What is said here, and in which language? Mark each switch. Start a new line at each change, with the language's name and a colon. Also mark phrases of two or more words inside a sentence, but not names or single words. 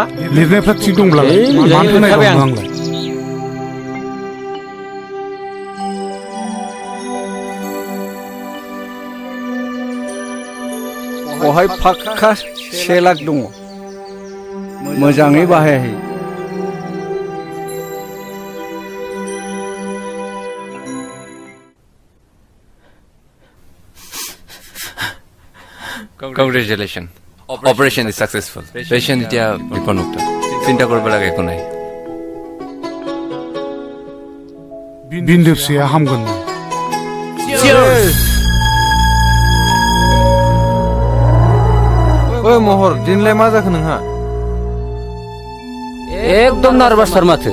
Bodo: लिरनायफ्रा थिग दंब्लालाय मानो होनाय दं आंलाय बहाय फाक्का 1 लाख दङ मोजाङै बाहायाखै
English: Congratulations. Operation is successful.
Assamese: Patient এতিয়া বিপদমুক্ত চিন্তা কৰিব লাগে একো নাই
Bodo: बिन्दो फिसाया हामगोन ओइ महर दिनलाय मा जाखो नोंहा एकदम नार्भासथार माथो